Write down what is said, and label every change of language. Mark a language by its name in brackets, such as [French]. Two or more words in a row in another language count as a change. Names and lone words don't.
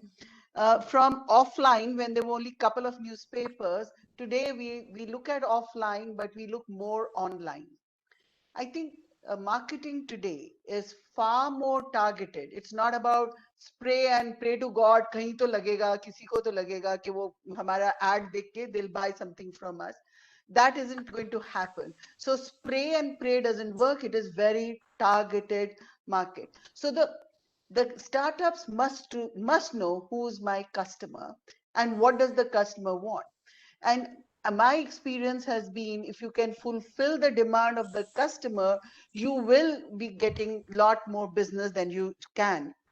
[English] From offline, when there were only a couple of newspapers, today we look at offline, but we look more online. I think marketing today is far more targeted. It's not about spray and pray to God, [Hindi] कहीं तो लगेगा, किसी को तो लगेगा कि वो हमारा ad देख के [English] they'll buy something from us. That isn't going to happen. So spray and pray doesn't work. It is very targeted market. So the startups must know who's my customer and what does the customer want. And my experience has been, if you can fulfill the demand of the customer, you will be getting a lot more business than you can.